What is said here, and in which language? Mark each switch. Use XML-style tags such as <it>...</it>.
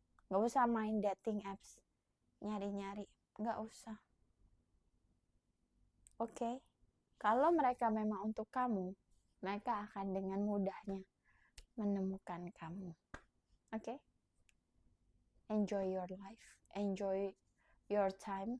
<id>Nggak usah main dating apps. Nyari-nyari. Nggak usah.</id> <en>Okay?</en> <id>Kalau mereka memang untuk kamu, mereka akan dengan mudahnya menemukan kamu.</id> <en>Okay? Enjoy your life. Enjoy your time. Your lonely, your solo time. Enjoy it.</en>